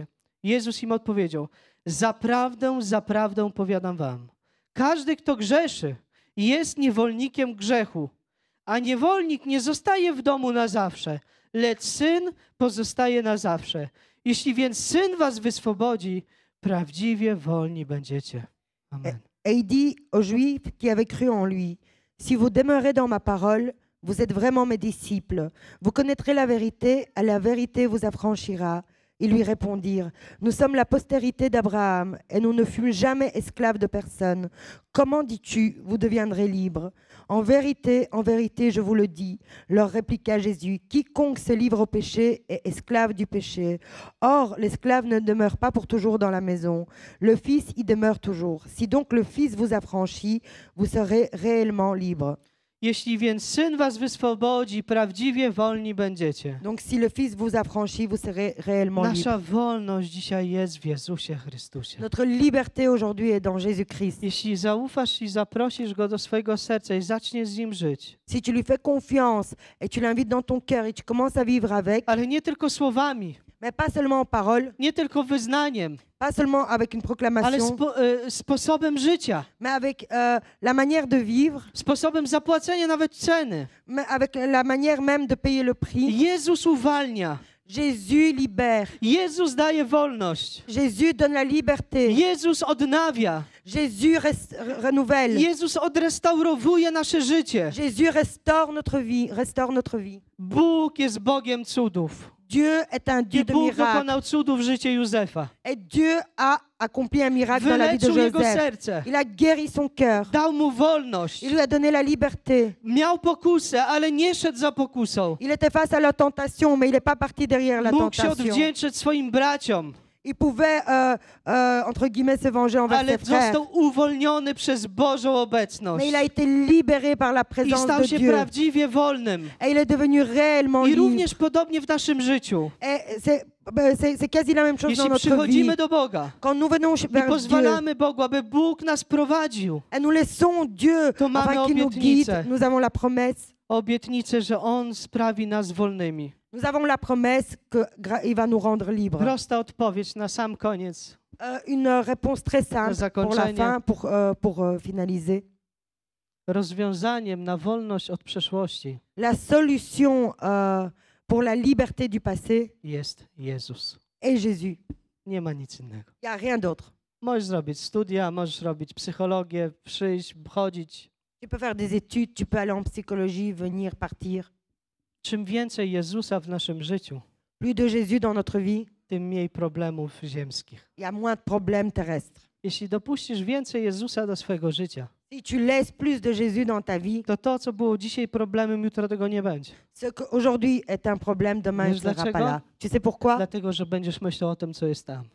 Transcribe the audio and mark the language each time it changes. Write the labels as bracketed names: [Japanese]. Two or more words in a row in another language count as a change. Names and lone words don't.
[Polish] Jezus im odpowiedział, zaprawdę, zaprawdę powiadam wam, każdy, kto grzeszy, jest niewolnikiem grzechu, a niewolnik nie zostaje w domu na zawsze, lecz syn pozostaje na zawsze. Jeśli więc syn was wyswobodzi, prawdziwie wolni będziecie. Amen. [French] Et il dit aux Juifs qui avaient cru en lui, si vous demeurez dans ma parole, vous êtes vraiment mes disciples. Vous connaîtrez la vérité vous affranchira. Ils lui répondirent, nous sommes la postérité d'Abraham et nous ne fûmes jamais esclaves de personne. Comment dis-tu, vous deviendrez libres? En vérité, je vous le dis, leur répliqua Jésus, quiconque se livre au péché est esclave du péché. Or, l'esclave ne demeure pas pour toujours dans la maison, le Fils y demeure toujours. Si donc le Fils vous affranchit, vous serez réellement libres. [Polish] Jeśli więc Syn was wyswobodzi, prawdziwie wolni będziecie. [French] Donc si le Fils vous affranchit, vous serez réellement libres. [Polish] Nasza wolność dzisiaj jest w Jezusie Chrystusie. [French] Notre liberté aujourd'hui est dans Jésus-Christ. [Polish] Jeśli zaufasz i zaprosisz Go do swojego serca i zaczniesz z Nim żyć, [French] Si tu lui fais confiance et tu l'invites dans ton cœur et tu commences à vivre avec, [Polish] ale nie tylko słowami, [French] mais pas seulement en parole, [Polish] nie tylko wyznaniem, [French] pas seulement avec une [Polish] ale [French] proclamation, [Polish] sposobem życia, [French] mais avec la manière de vivre, [Polish] sposobem zapłacenia nawet ceny. [French] mais avec la manière même de payer le prix. [Polish] Jezus uwalnia. [French] Jésus libère. [Polish] Jezus daje wolność. [French] Jésus donne la liberté. [Polish] Jezus odnawia. [French] Jésus renouvelle. [Polish] Jezus odrestaurowuje nasze życie. [French] Jésus restaure notre vie. [Polish] Bóg jest Bogiem cudów. [French] Dieu est un Dieu [Polish] I [French] de [Polish] Bóg [French] miracles. [Polish] dokonał cudów w życiu Józefa. [French] Et Dieu a accompli un miracle dans la vie de [Polish] Wyleczył jego [French] Joseph. [Polish] serce. [French] Il a guéri son cœur. [Polish] Dał mu wolność. [French] Il lui a donné la liberté. [Polish] Miał pokusę, ale nie szedł za pokusą. [French] Il était face à la tentation, mais il n'est pas parti derrière la [Polish] Mógł się [French] tentation. [Polish] odwdzięczyć swoim braciom, [French] Il pouvait, entre guillemets, se venger envers [Polish] ale [French] ses frères. [Polish] został uwolniony przez Bożą obecność. [French] Mais il a été libéré par la [Polish] I [French] présence [Polish] stał [French] de [Polish] się [French] Dieu. [Polish] prawdziwie wolnym. [French] Et il est devenu réellement [Polish] I [French] libre. [Polish] również podobnie w naszym życiu. [French] Et c'est quasi la même chose dans [Polish] Jeśli [French] notre vie. [Polish] przychodzimy do Boga [French] Quand nous venons [Polish] i [French] vers Dieu [Polish] pozwalamy Bogu, aby Bóg nas prowadził, [French] et nous laissons Dieu [Polish] To mamy [French] afin qu'il nous [Polish] obietnicę. [French] guide, nous avons la promesse. [Polish] obietnicę, że On sprawi nas wolnymi. [French] Nous avons la promesse qu'il va nous rendre libres. [Polish] Prosta odpowiedź na sam koniec. [French] Une réponse très simple pour la [Polish] zakończenie. [French] fin, pour finaliser. [Polish] Rozwiązaniem na wolność od przeszłości [French] La solution pour la liberté du passé [Polish] jest Jezus. [French] est Jésus. [Polish] Nie ma nic innego. [French] Il n'y a rien d'autre. [Polish] Możesz zrobić studia, możesz robić psychologię, przyjść, chodzić. [French] Tu peux faire des études, tu peux aller en psychologie, venir, partir. [Polish] Czym więcej Jezusa w naszym życiu, [French] Plus de Jésus dans notre vie, [Polish] tym mniej problemów ziemskich. [French] il y a moins de problèmes terrestres. [Polish] Jeśli dopuścisz więcej Jezusa do swojego życia, [French] Si tu laisses plus de Jésus dans ta vie, [Polish] to, co było dzisiaj problemem, jutro tego nie będzie. [French] ce qu'aujourd'hui est un problème, demain il [Polish] Wiesz [French] ne sera pas [Polish] dlaczego? [French] là. Tu sais pourquoi? [Polish] Dlatego, że będziesz myślał o tym, co jest tam.